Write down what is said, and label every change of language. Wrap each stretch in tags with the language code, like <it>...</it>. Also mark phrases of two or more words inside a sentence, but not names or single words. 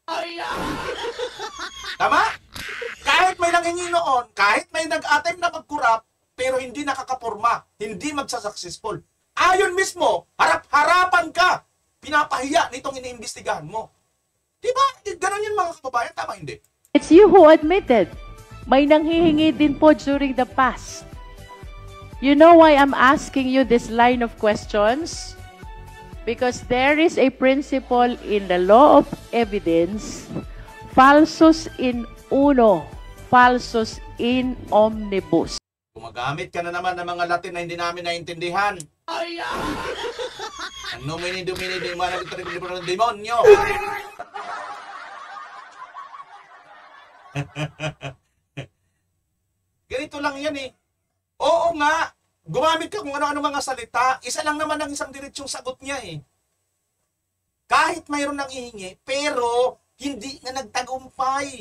<tl>Tama? Kahit may nangingi noon, kahit may nag-attempt na mag-corrupt, pero hindi nakakaporma, hindi magsa-successful. Ayon mismo, harap-harapan ka, pinapahiya nitong iniimbestigahan mo. Diba? Ganon yun, mga kababayan, tama hindi?</tl> <en>It's you who admitted.</en> <tl>May nanghihingi din po</tl> <en>during the past. You know why I'm asking you this line of questions? Because there is a principle in the law of evidence,</en> <la>falsus in uno, falsus in omnibus.</la> <tl>Gumagamit ka na naman ng mga Latin na hindi namin naintindihan. Ang</tl> <la>nomini domini</la> <tl>di mana ng demonyo. Ganito lang yan eh. Oo nga, gumamit ka kung ano-ano mga salita, isa lang naman ang isang diretsyong sagot niya eh. Kahit mayroon nang ihingi, pero hindi na nagtagumpay.</tl>